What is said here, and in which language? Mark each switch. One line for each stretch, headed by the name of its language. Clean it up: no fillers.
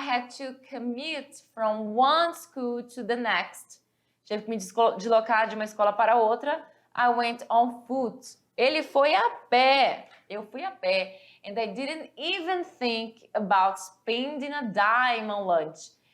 English: I had to commute from one school to the next.
Portuguese: Tive que me deslocar de uma escola para outra.
English: I went on foot.
Portuguese: Ele foi a pé. Eu fui a pé.
English: And I didn't even think about spending a dime on lunch.